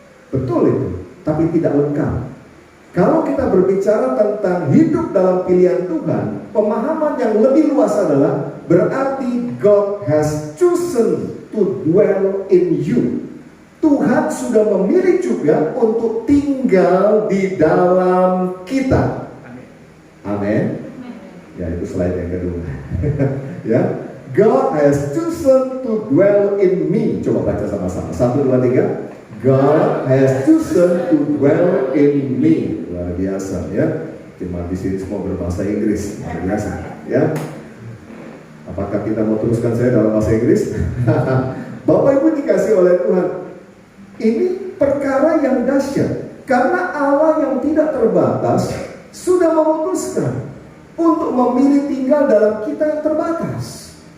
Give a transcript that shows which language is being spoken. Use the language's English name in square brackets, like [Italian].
[Indonesian] Betul itu, tapi tidak lengkap. Kalau kita berbicara tentang hidup dalam pilihan Tuhan, pemahaman yang lebih luas adalah berarti [English] God has chosen to dwell in you. [Indonesian] Tuhan sudah memilih juga untuk tinggal di dalam kita. Amin. Ya, itu slide yang kedua. [English] Ya, God has chosen to dwell in me. [Indonesian] Coba baca sama-sama. [English] 1, 2, 3. God has chosen to dwell in me. [Indonesian] Luar biasa ya. Cuma di sini semua berbahasa Inggris. Luar biasa ya. Apakah kita mau teruskan saya dalam bahasa Inggris? Bapak Ibu dikasih oleh Tuhan. Ini perkara yang dahsyat. Karena Allah yang tidak terbatas sudah memutuskan untuk memilih tinggal dalam kita yang terbatas.